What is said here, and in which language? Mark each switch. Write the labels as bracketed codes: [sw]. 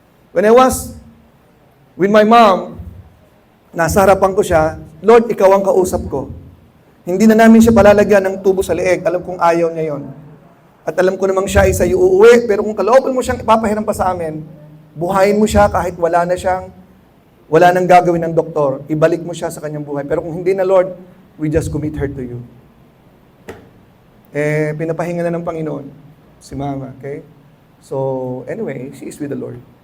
[en] When I was with my mom, [tl] nasa harapan ko siya, Lord, ikaw ang kausap ko. Hindi na namin siya palalagyan ng tubo sa leeg. Alam kong ayaw niya yon. At alam ko namang siya ay sa'yo uuwi, pero kung kalooban mo siyang ipapahiram pa sa amin, buhayin mo siya kahit wala nang gagawin ng doktor. Ibalik mo siya sa kanyang buhay. Pero kung hindi na, [en] Lord, we just commit her to you. [tl] Pinapahinga na ng Panginoon si Mama, [en] okay? So, anyway, she is with the Lord.